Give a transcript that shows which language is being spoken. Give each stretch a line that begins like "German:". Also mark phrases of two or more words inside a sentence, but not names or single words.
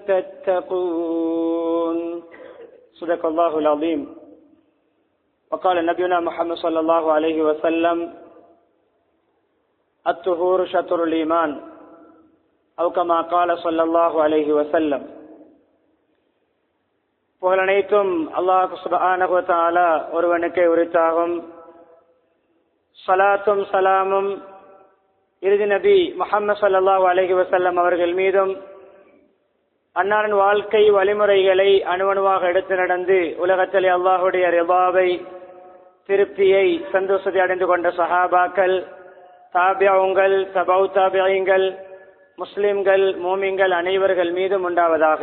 Arabic: تتقون صدق الله العظيم وقال نبينا محمد صلى الله عليه وسلم الطهور شطر الإيمان أو كما قال صلى الله عليه وسلم.
Tamil: புகழனைத்தும் அல்லாஹ்
Arabic: سبحانه وتعالى
Tamil: ஒருவனுக்கே உரித்தாகும். ஸலாத்தும் ஸலாமும் இறுதி நபி முஹம்மது
Arabic: صلى الله عليه وسلم
Tamil: அவர்கள் மீதும் அன்னாரின் வாழ்க்கை வழிமுறைகளை அணுவணுவாக எடுத்து நடந்து உலகத்திலே அல்லாஹுடைய ரிதாவை திருப்தியை சந்தோஷத்தை அடைந்து கொண்ட சஹாபாக்கள், தாபிஊங்கள், தபௌ தாபிஈங்கள், முஸ்லிம்கள், மூமின்கள் அனைவர்கள் மீதும் உண்டாவதாக.